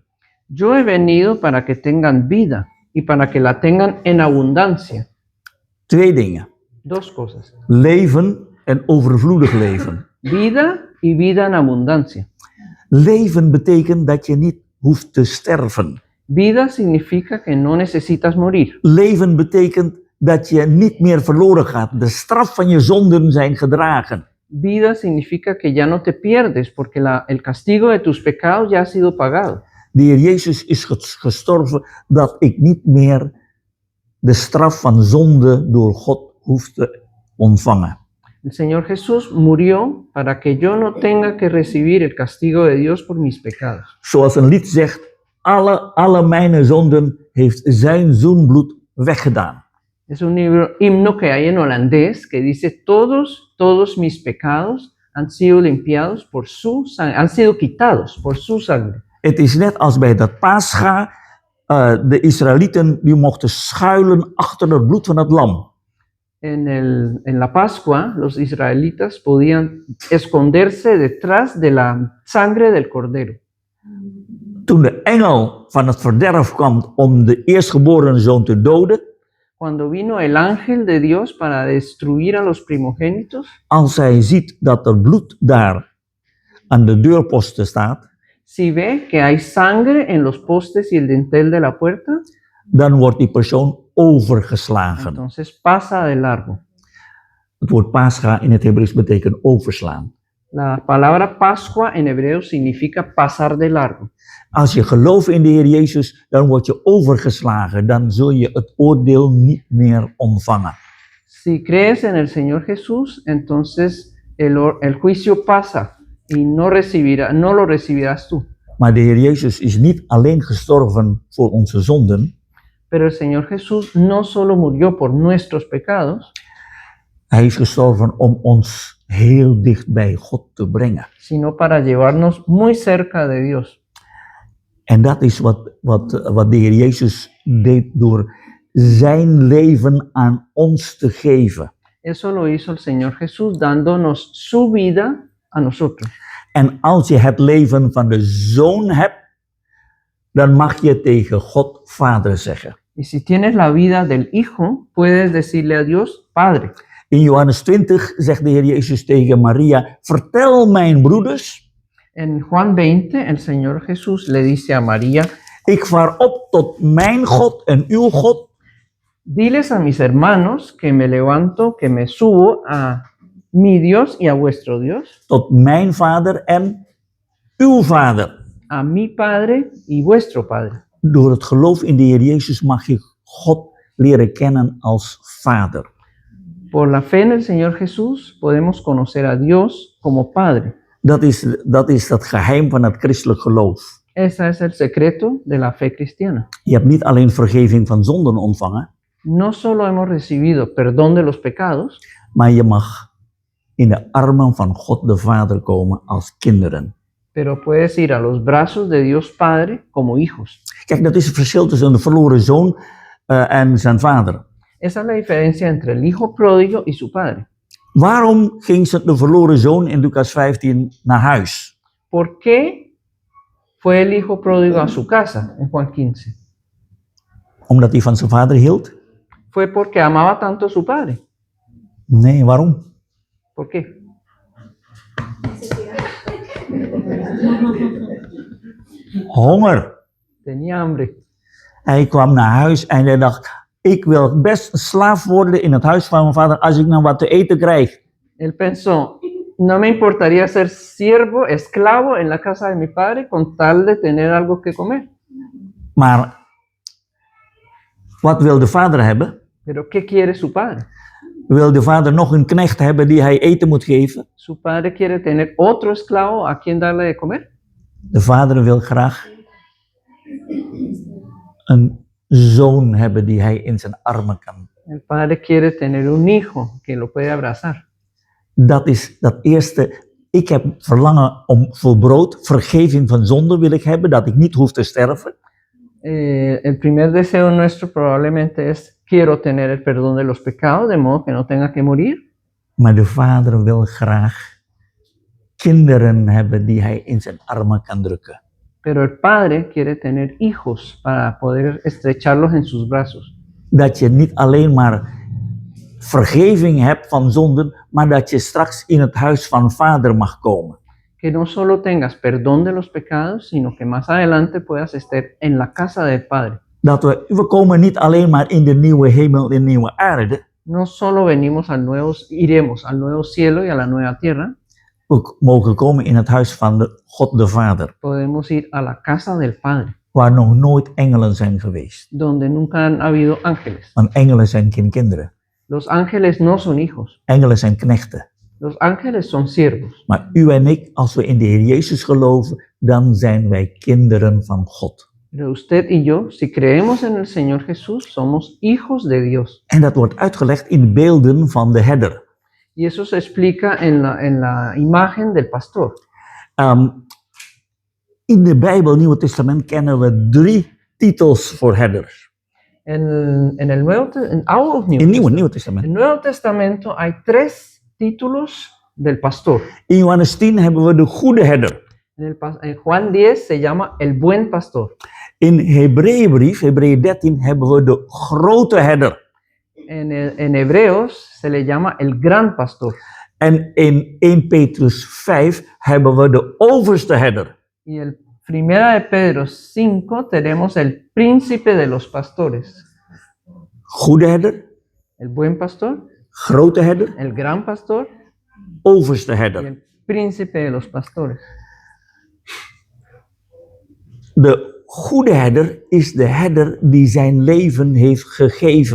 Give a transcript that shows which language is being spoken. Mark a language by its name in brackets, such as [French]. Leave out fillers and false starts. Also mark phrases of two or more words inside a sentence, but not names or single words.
[Spanish] Yo he venido para que tengan vida y para que la tengan en abundancia. [Dutch] Twee dingen. [Spanish] Dos cosas. [Dutch] Leven en overvloedig leven. [Spanish] Vida y vida en abundancia. [Dutch] Leven betekent dat je niet hoeft te sterven. [Spanish] Vida significa que no necesitas morir. [Dutch] Leven betekent dat je niet meer verloren gaat. De straf van je zonden zijn gedragen. [Spanish] Vida significa que ya no te pierdes porque el castigo de tus pecados ya ha sido pagado. [Dutch] De Heer Jezus is gestorven dat ik niet meer de straf van zonde door God hoef te ontvangen. [Spanish] El Señor Jesús murió para que yo no tenga que recibir el castigo de Dios por mis pecados. [Dutch] Zoals een lied zegt, alle mijn zonden heeft zijn zoenbloed weggedaan. [Spanish] Es un himno que hay en holandés que dice todos mis pecados han sido limpiados por su sangre, han sido quitados por su sangre. [Dutch] Het is net als bij dat Pascha, de Israëlieten die mochten schuilen achter het bloed van het lam. [Spanish] En la Pascua, los israelitas podían esconderse detrás de la sangre del cordero. [Dutch] Toen de engel van het verderf kwam om de eerstgeboren zoon te doden, [Spanish] Cuando vino el ángel de Dios para destruir a los primogénitos, [Dutch] als hij ziet dat er bloed daar aan de deurposten staat, [Spanish] si ve que hay sangre en los postes y el dintel de la puerta, [Dutch] dan wordt die persoon overgeslagen. [Spanish] entonces pasa de largo. [Dutch] Het woord Pascha in het Hebreeuws betekent overslaan. [Spanish] La palabra Pascua en hebreo significa pasar de largo. [Dutch] Als je gelooft in de Heer Jezus, dan word je overgeslagen. Dan zul je het oordeel niet meer ontvangen. [Spanish] Si crees en el Señor Jesús, entonces el juicio pasa y no lo recibirás tú. [Dutch] Maar de Heer Jezus is niet alleen gestorven voor onze zonden. [Spanish] Pero el Señor Jesús no solo murió por nuestros pecados, [Dutch] Hij is gestorven om ons heel dicht bij God te brengen. [Spanish] sino para llevarnos muy cerca de Dios. [Dutch] En dat is wat de Heer Jezus deed door zijn leven aan ons te geven. [Spanish] Eso lo hizo el Señor Jesús dándonos su vida a nosotros. [Dutch] En als je het leven van de Zoon hebt, dan mag je tegen God Vader zeggen. [Spanish] Y si tienes la vida del Hijo, puedes decirle a Dios, Padre. [Dutch] In Johannes 20 zegt de Heer Jezus tegen Maria, vertel mijn broeders, [Spanish] En Juan 20, el Señor Jesús le dice a María, [Dutch] ik vaar op tot mijn God en uw God, [Spanish] diles a mis hermanos que me levanto, que me subo a mi Dios y a vuestro Dios, [Dutch] tot mijn Vader en uw Vader. [Spanish] a mi Padre y vuestro Padre. [Dutch] Door het geloof in de Heer Jezus mag je God leren kennen als Vader. [Spanish] Por la fe en el Señor Jesús podemos conocer a Dios como Padre. [Dutch] Dat is dat geheim van het christelijk geloof. [Spanish] Ese es el secreto de la fe cristiana. [Dutch] Je hebt niet alleen vergeving van zonden ontvangen, [Spanish] No solo hemos recibido perdón de los pecados, [Dutch] maar je mag in de armen van God de Vader komen als kinderen. [Spanish] pero puedes ir a los brazos de Dios Padre como hijos. [Dutch] Kijk, dat is het verschil tussen de verloren zoon en zijn vader. [Spanish] Esa es la diferencia entre el hijo pródigo y su padre. [Dutch] Waarom ging de verloren zoon in Lucas 15 naar huis? [Spanish] ¿Por qué fue el hijo pródigo a su casa en Juan 15? [Dutch] Omdat hij van zijn vader hield? [Spanish] Fue porque amaba tanto a su padre. [Dutch] Nee, waarom? [Spanish] ¿Por qué? [Dutch] Honger. [Spanish] Tenía hambre. [Dutch] Hij kwam naar huis en hij dacht, ik wil best een slaaf worden in het huis van mijn vader als ik nou wat te eten krijg. [Spanish] Él pensó, no me importaría ser siervo, esclavo en la casa de mi padre con tal de tener algo que comer. [Dutch] Maar wat wil de vader hebben? [Spanish] Pero ¿qué quiere su padre? [Dutch] Wil de vader nog een knecht hebben die hij eten moet geven? [Spanish] Su padre quiere tener otro esclavo a quien darle de comer. [Dutch] De vader wil graag een zoon hebben die hij in zijn armen kan. [Spanish] El padre quiere tener un hijo que lo puede abrazar. [Dutch] Dat is dat eerste. Ik heb verlangen om voor brood, vergeving van zonde wil ik hebben, dat ik niet hoef te sterven. [Spanish] El primer deseo nuestro probablemente es, quiero tener el perdón de los pecados, de modo que no tenga que morir. [Dutch] Maar de vader wil graag kinderen hebben die hij in zijn armen kan drukken. [Spanish] Pero el padre quiere tener hijos para poder estrecharlos en sus brazos. [Dutch] Dat je niet alleen maar vergeving hebt van zonden, maar dat je straks in het huis van vader mag komen. [Spanish] Que no solo tengas perdón de los pecados, sino que más adelante puedas estar en la casa del Padre. [Dutch] Dat we komen niet alleen maar in de nieuwe hemel en nieuwe aarde. [Spanish] No solo venimos iremos al nuevo cielo y a la nueva tierra, [Dutch] We mogen komen in het huis van de God de Vader, [Spanish] podemos ir a la casa del Padre, [Dutch] waar nog nooit engelen zijn geweest. [Spanish] donde nunca han habido ángeles. [Dutch] Want engelen zijn geen kinderen. [Spanish] Los ángeles no son hijos, [Dutch] Engelen zijn knechten. [Spanish] los ángeles son siervos. [Dutch] Maar u en ik, als we in de Heer Jezus geloven, dan zijn wij kinderen van God. [Spanish] Pero usted y yo, si creemos en el Señor Jesús, somos hijos de Dios. [Dutch] En dat wordt uitgelegd in beelden van de herder. [Spanish] Y eso se explica en la imagen del pastor. [Dutch] In de Bijbel, Nieuwe Testament, kennen we 3 titels voor herders. [Spanish] En el [Dutch] Oude of Nieuw In [Spanish] Testamento? [Dutch] Nieuwe Testament. [Spanish] En el Nuevo Testamento hay 3 títulos del pastor. [Dutch] In Johannes 10 hebben we de goede herder. [Spanish] En Juan 10 se llama el buen pastor. [Dutch] In Hebreeënbrief, Hebreeën 13, hebben we de grote herder. [Spanish] En Hebreos se le llama el gran pastor. [Dutch] En in 1 Petrus 5 hebben we de overste herder. [Spanish] Y en Primera de Pedro 5 tenemos el príncipe de los pastores. [Dutch] Goede herder, [Spanish] El buen pastor, [Dutch] grote herder, [Spanish] el gran pastor [Dutch] overste [Spanish] y [Dutch] herder. [Spanish] el príncipe de los pastores. [Dutch] De goede herder is de herder die zijn leven heeft gegeven.